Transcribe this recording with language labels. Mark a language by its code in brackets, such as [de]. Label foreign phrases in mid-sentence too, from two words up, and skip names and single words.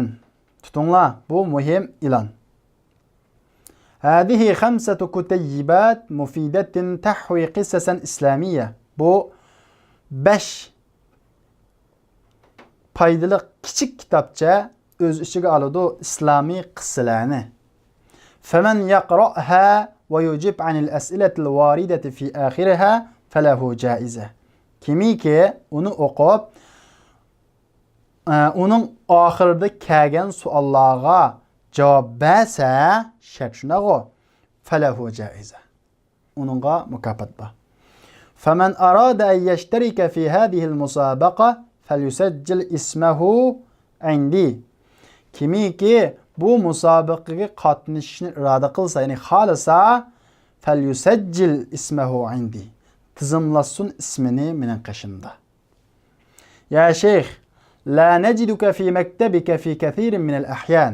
[uz] Tutunglar, bu muhim e'lon. [ar] هذه 5 كتيبات مفيدة تحوي قصصا إسلامية. [uz] Bu 5 foydali kichik kitobcha o'z ichiga oladi islomiy qissalarni. [ar] فمن يقرأها ويجيب عن الأسئلة الواردة في آخرها فله جائزة. [uz] Kimiki onu o'qib, onun oxirida kelgan savollarga javob bersa, shart shunaqa, [ar] فله جائزة. [uz] Uningga mukofot bor. [ar] فمن أراد أن يشترك في هذه المسابقة فليسجل اسمه عندي. [uz] Kimiki bu musobaqaga qatnashishni iroda qilsa, ya'ni xolisa, [ar] فليسجل اسمه عندي. [uz] Tizimlasun ismini mening qashimda. [ar] يا شيخ لا نجدك في مكتبك في كثير من الأحيان.